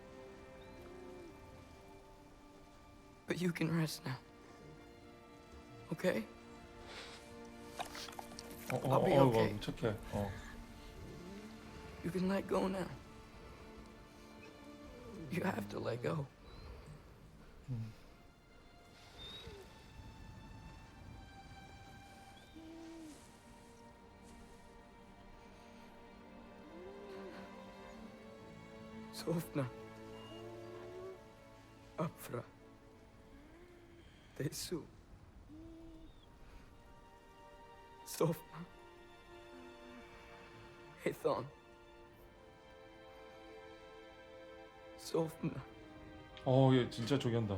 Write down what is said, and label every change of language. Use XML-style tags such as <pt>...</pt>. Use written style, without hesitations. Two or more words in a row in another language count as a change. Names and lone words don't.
<en>But you can rest now. Okay? I'll be okay.</en> <ko>착해.</ko> <en>You can let go now. You have to let go.</en> <is>Sofna. Afra. Tesu. Sofna. Ethon. Sofna.</is> <ko>얘 진짜 저기 한다.</ko>